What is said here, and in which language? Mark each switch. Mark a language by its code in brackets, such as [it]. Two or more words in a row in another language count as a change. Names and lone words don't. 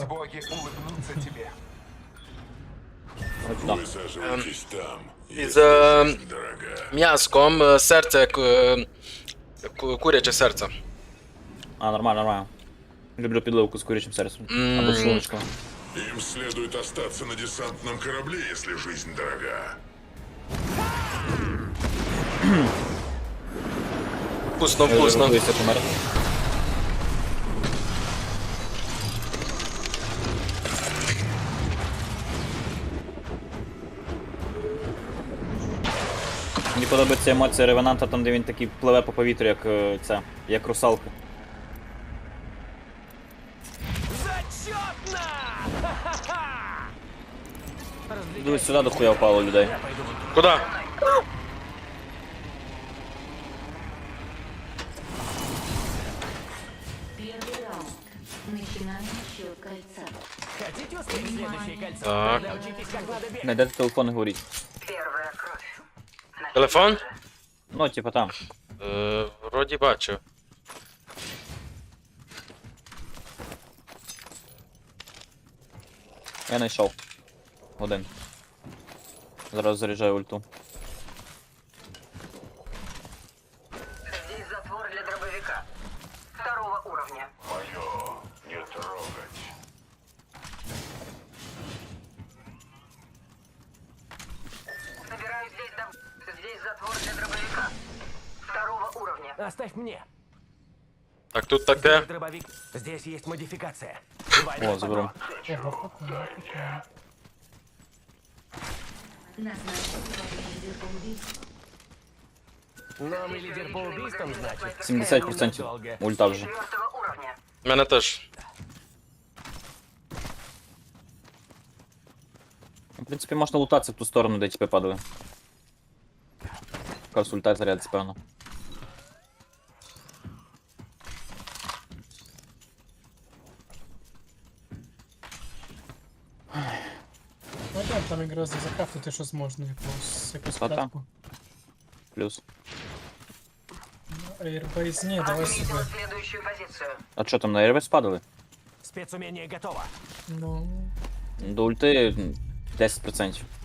[ru] Пусть боги улыбнутся тебе. Высаживайтесь там. [uk] Із [ru] Дорога. [uk] м'яском, серце, куряче серце. А, нормально. Люблю підливку з курячим серцем. Або з шлуночком. [ru] Им следует остаться на десантном корабле, если жизнь дорога. Вкусно. [uk] Готуйся померти. Мені подобається емоція Ревенанта, там де він такий пливе по повітрю, як русалка. Дивись, сюди дохуя впало людей. [ru] Куда? Первый раунд. Начинаем счет кольца. Хотите успеть следующее кольцо? [uk] Так. [ru] Научитесь, как надо бегать. Найдете телефон, не говоріть. Телефон? Ну, типа там. [uk] Вроді бачу. Я знайшов. Один. Зараз заряджаю ульту. [ru] Здесь затвор для дробовика. 2 уровня. Мое не трогать. Собираю здесь затвор для дробовика. 2 уровня. Оставь мне. [uk] Так, тут таке. Дробовик. [ru] Здесь есть модификация. О, заберу. Назначен новый лидер по убийству. Новый лидер по убийствам, значит. [uk] 70% ульта вже. 4 уровня. У мене теж. В принципі, можна лутатися в ту сторону, де тіпи падали. Якась ульта зарядиться, певно. Ну так, там якраз закрафтити щось можна, якусь Та-та. платку. Плюс. Airbase, ні, давай собі. [ru] Следующую позицию. [uk] А що там, на Airbase падали? [ru] Спецумение готово. [uk] Ну, До ульти 10%.